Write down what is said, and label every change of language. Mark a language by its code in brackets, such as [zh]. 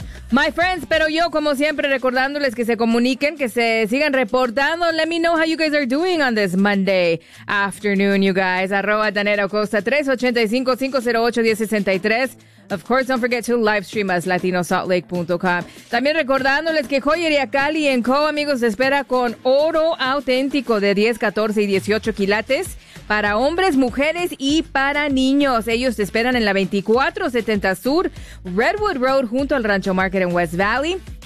[en] My friends, [es] pero yo, como siempre, recordándoles que se comuniquen, que se sigan reportando. [en] Let me know how you guys are doing on this Monday afternoon, you guys. @ Danera Costa, 385-508-1063. Of course, don't forget to live stream us, latinosaltlake.com. [es] También recordándoles que Joyería Cali & Co., amigos, espera con oro auténtico de 10, 14 y 18 quilates. Para hombres, mujeres y para niños. Ellos te esperan en la 2470 Sur, Redwood Road, junto al Rancho Market en West Valley.